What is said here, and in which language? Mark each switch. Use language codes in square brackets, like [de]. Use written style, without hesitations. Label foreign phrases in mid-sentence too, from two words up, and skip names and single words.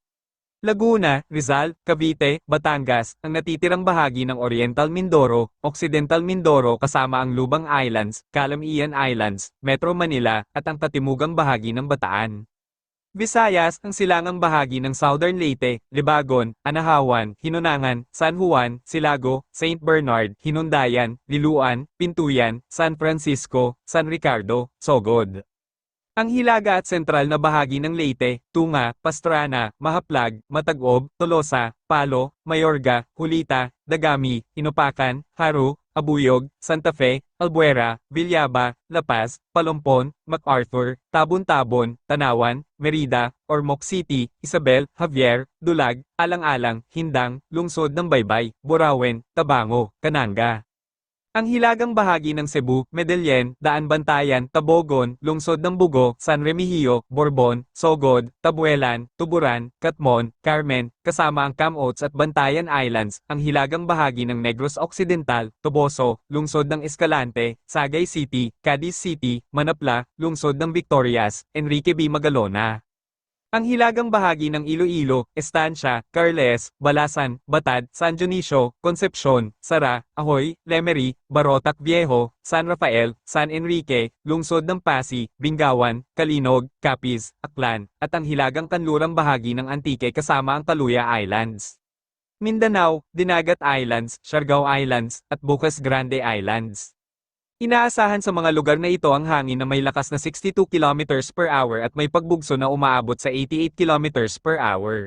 [tl] Laguna, Rizal, Cavite, Batangas, ang natitirang bahagi ng Oriental Mindoro, Occidental Mindoro kasama ang Lubang Islands, Calamian Islands, Metro Manila, at ang katimugang bahagi ng Bataan. Visayas, ang silangang bahagi ng Southern Leyte, Libagon, Anahawan, Hinunangan, San Juan, Silago, Saint Bernard, Hinundayan, Liluan, Pintuyan, San Francisco, San Ricardo, Sogod. Ang hilaga at sentral na bahagi ng Leyte, Tunga, Pastrana, Mahaplag, Matagob, Tolosa, Palo, Mayorga, Hulita, Dagami, Inupacan, Haru, Abuyog, Santa Fe, Albuera, Villaba, La Paz, Palompon, MacArthur, Tabon-Tabon, Tanawan, Merida, Ormoc City, Isabel, Javier, Dulag, Alang-Alang, Hindang, Lungsod ng Baybay, Borawen, Tabango, Cananga. Ang hilagang bahagi ng Cebu, Medellin, Daan-Bantayan, Tabogon, Lungsod ng Bugo, San Remigio, Borbon, Sogod, Tabuelan, Tuburan, Catmon, Carmen, kasama ang Camotes at Bantayan Islands, ang hilagang bahagi ng Negros Occidental, Toboso, Lungsod ng Escalante, Sagay City, Cadiz City, Manapla, Lungsod ng Victorias, Enrique B. Magalona. Ang hilagang bahagi ng Iloilo, Estancia, Carles, Balasan, Batad, San Dionisio, Concepcion, Sara, Ahoy, Lemery, Barotac Viejo, San Rafael, San Enrique, Lungsod ng Pasig, Bingawan, Kalinog, Capiz, Aklan, at ang hilagang kanlurang bahagi ng Antique kasama ang Kaluya Islands. Mindanao, Dinagat Islands, Siargao Islands, at Bocas Grande Islands. Inaasahan sa mga lugar na ito ang hangin na may lakas na 62 [en] kilometers per hour [tl] at may pagbugso na umaabot sa 88 [en] kilometers per hour.